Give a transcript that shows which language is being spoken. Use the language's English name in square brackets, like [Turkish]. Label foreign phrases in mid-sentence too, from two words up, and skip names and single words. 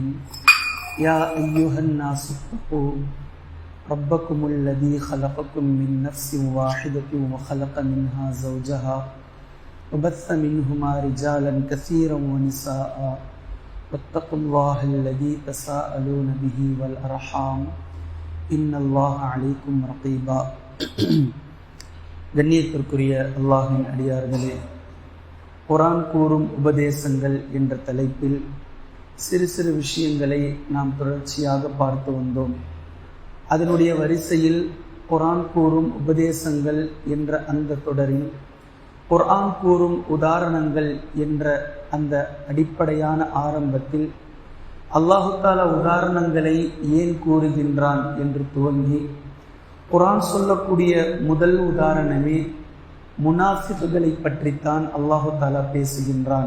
[Arabic] يا أيها الناس اتقوا ربكم الذي خلقكم من نفس واحدة وخلق منها زوجها وبث منهما رجالا كثيرا ونساء واتقوا الله الذي تساءلون به والأرحام إن الله عليكم رقيبا. [Tamil] கண்ணியத்திற்குரிய அல்லாஹ்வின் அடியார்களே, குர்ஆன் கூறும் உபதேசங்கள் என்ற தலைப்பில் சிறு சிறு விஷயங்களை நாம் தொடர்ச்சியாக பார்த்து வந்தோம். அதனுடைய வரிசையில் குர்ஆன் கூறும் உபதேசங்கள் என்ற அந்த தொடரில் குர்ஆன் கூறும் உதாரணங்கள் என்ற அந்த அடிப்படையான ஆரம்பத்தில் [Arabic] الله تعالى [Tamil] உதாரணங்களை ஏன் கூறுகின்றான் என்று துவங்கி குர்ஆன் சொல்லக்கூடிய முதல் உதாரணமே முனாஃபிக்குகளை பற்றித்தான் [Arabic] الله تعالى [Tamil] பேசுகின்றான்.